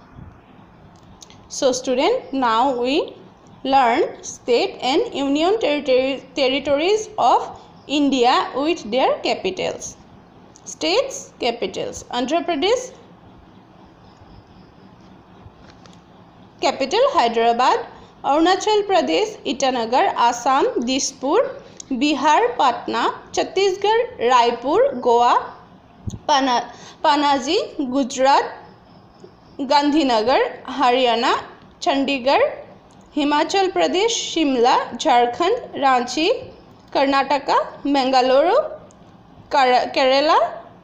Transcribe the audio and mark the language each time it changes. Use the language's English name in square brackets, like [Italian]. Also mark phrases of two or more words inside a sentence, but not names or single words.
[English] So student, now we learn state and union territories of India with their capitals. States capitals. Andhra Pradesh capital Hyderabad, Arunachal Pradesh Itanagar, Assam Dispur, Bihar Patna, Chhattisgarh Raipur, Goa Panaji, Gujarat Gandhinagar, Haryana Chandigarh, Himachal Pradesh Shimla, Jharkhand Ranchi, Karnataka Bengaluru, Kerala